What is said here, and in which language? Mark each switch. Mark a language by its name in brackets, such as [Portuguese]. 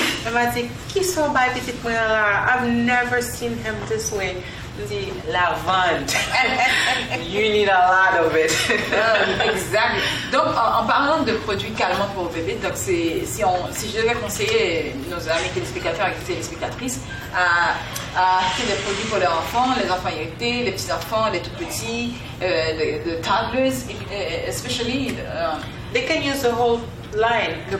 [French] Elle m'a dit, qui sont bas petite moyen là? [English] I've never seen him this way. [French] Je dis, lavande. [English] You need a lot of it. [French] Exact. Donc, en parlant de produits calmants pour bébé, donc si je devais conseiller nos amis téléspectateurs et téléspectatrices, à acheter des produits pour leurs enfants, les enfants irrités, les petits-enfants, les tout-petits, [English] the toddlers, especially. They can use the whole line.